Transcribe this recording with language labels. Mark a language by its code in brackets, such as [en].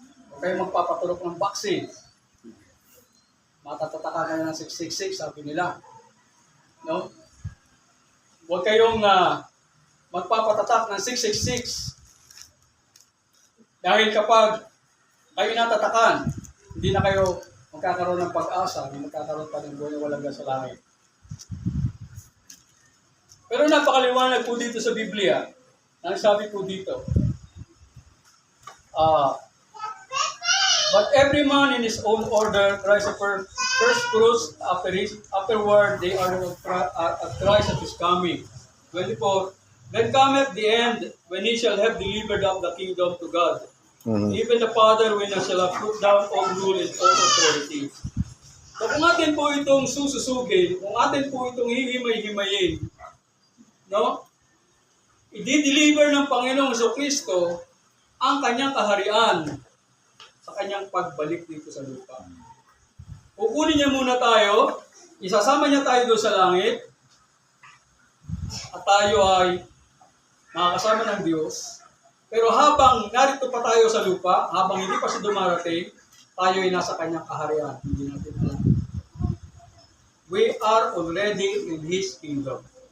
[tl] Huwag kayong magpapaturok ng vaccine. Matatataka kayo ng 666, sabi nila. No? Huwag kayong magpapatatak ng 666. Dahil kapag kayo natatakan, hindi na kayo magkakaroon ng pag-asa, hindi magkakaroon pa ng buhay na walang sa langit. Pero napakaliwanag po dito [en] sa Biblia, ang sabi po dito, but every man in his own order tries to first fruits afterward they are at Christ at his coming. 24. Then cometh the end, when he shall have delivered up the kingdom to God. Even the Father, when he shall have put down all rule and all authority. [tl] So kung atin po itong sususugin, kung atin po itong hihimay-himayin, no? I-deliver ng Panginoong Jesucristo ang kanyang kaharian sa kanyang pagbalik dito sa lupa. Kukunin niya muna tayo, isasama niya tayo doon sa langit, at tayo ay makakasama ng Diyos. Pero habang narito pa tayo sa lupa, habang hindi pa siya dumarating, tayo ay nasa kanyang kaharian. Hindi natin alam. [en] We are already in His kingdom.